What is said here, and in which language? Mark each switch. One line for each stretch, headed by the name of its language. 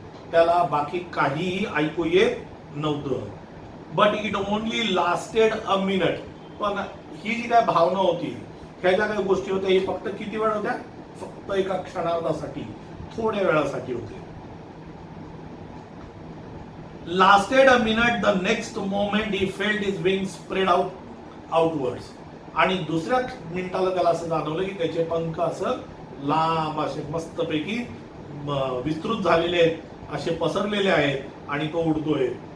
Marathi: त्याला बाकी काहीही ऐकू येत नव्हतं.
English: But it only lasted a minute.
Marathi: पण ही जी काय भावना होती, ह्या ज्या काही गोष्टी होत्या, ही फक्त किती वेळ होत्या, फक्त एका क्षणार्धासाठी, थोड्या वेळासाठी होते.
English: Lasted a minute, the next moment he felt his wings spread outwards.
Marathi: आणि दुसऱ्या मिनिटाला त्याला असं जाणवलं की त्याचे पंख असं लांब असे मस्तपैकी विस्तृत झालेले आहेत, असे पसरलेले आहेत, आणि तो उडतोय.